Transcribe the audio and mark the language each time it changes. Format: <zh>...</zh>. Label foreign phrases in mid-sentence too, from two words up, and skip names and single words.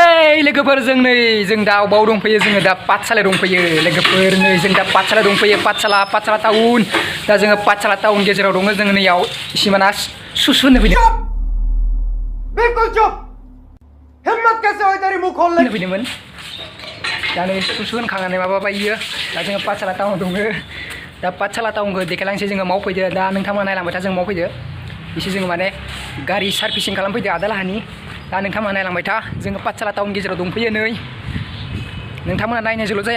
<brx>फैबाय लोगोफोर जों नै जों दा अबाव दंफैयो जोङो दा पाठसालायाव दंफैयो लोगोफोर नै जों दा पाठसाला दंफैयो पाठसाला टाउन दा जोङो पाठसाला टाउन गेजेराव दङ जों नैयाव इसिमाना सुसु होनो फैदों</brx> <hi>बिल्कुल चुप हिम्मत कैसे हुई तेरी मुंह खोलने</hi> <brx>फैदोंमोन दा नै सुसु होनखांनानै माबा बायो दा जोङो पाठसाला टाउनाव दङ दा पाठसाला टाउनखौ देखायलांसै जोङो माव फैदो दा नोंथांमोना नायलांबाय था जों माव फैदो एसे जोङो माने गारि सार्भिसिं खालामफैदो आदालाहानि दा नोंथांमोना नायलांबाय था जोङो पाठसाला टाउन गेजेराव दंफैयो नै नोंथांमोना नायनायजोंल' जाया</brx>